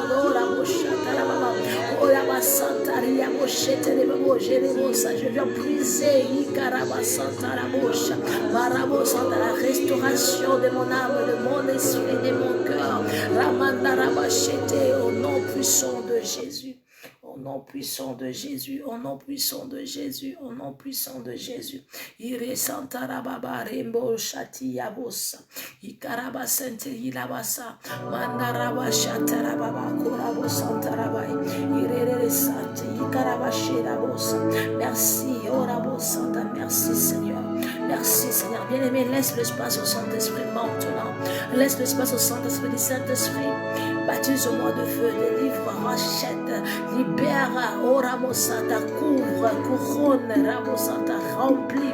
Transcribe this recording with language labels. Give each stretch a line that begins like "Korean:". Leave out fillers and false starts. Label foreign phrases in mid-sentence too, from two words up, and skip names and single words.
French: Je viens briser la restauration de mon âme, de mon esprit, de mon cœur. Au nom puissant de Jésus. Au nom puissant de Jésus, au nom puissant de Jésus, au nom puissant de Jésus. Ire Santa Rababa Rembo Shati Yabosa. Ikaraba Sente Ilabasa. Mandaraba Shatarababa Korabo Santa Rabai. Ire Sante Ikaraba Sherabosa. Merci, Orabo Santa. Merci Seigneur. Merci Seigneur. Bien-aimé, laisse l'espace au Saint-Esprit maintenant. Laisse l'espace au Saint-Esprit du Saint-Esprit. Baptise-moi de feu, délivre, rachète, libère, oh Ramosata, couvre, couronne, Ramosata, remplit.